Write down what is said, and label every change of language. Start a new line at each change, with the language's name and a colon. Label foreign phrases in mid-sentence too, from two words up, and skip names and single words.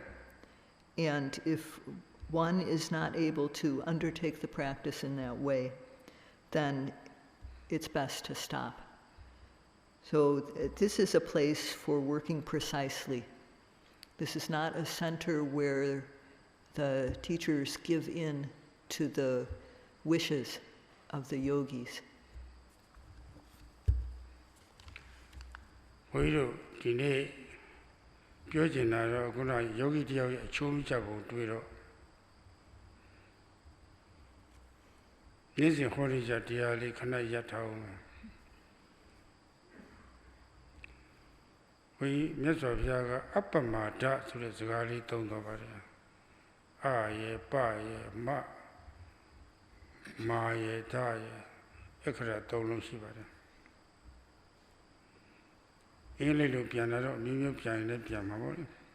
English: And if one is not able to undertake the practice in that way, then it's best to stop. So this is a place for working precisely. This is not a center where the teachers give in to the wishes of the yogis.
Burmese: ဘုန်းကြီးတို့ဒီနေ့ပြောချင်တာတော့ခုနယောဂီတယောက်ရဲ့အချိုးမချက်ကိုတွေ့တော့ နေ့စဉ်ဟောရကြတရားလေးခဏရပ်ထားအောင်ဘုရားမြတ်စွာဘုရားကအပ္ပမဒဆိုတဲ့စကားလေးသုံးတော်ပါတယ်အာယေပယေမမာယေဒါယေအခရာသုံးလုံးရှိပါတယ်အင်္ဂလိပ်လိုပြန်လာတော့အမျိုးမျိုးပြန်ရင်လည်းပြန်မှာပေါ့လေ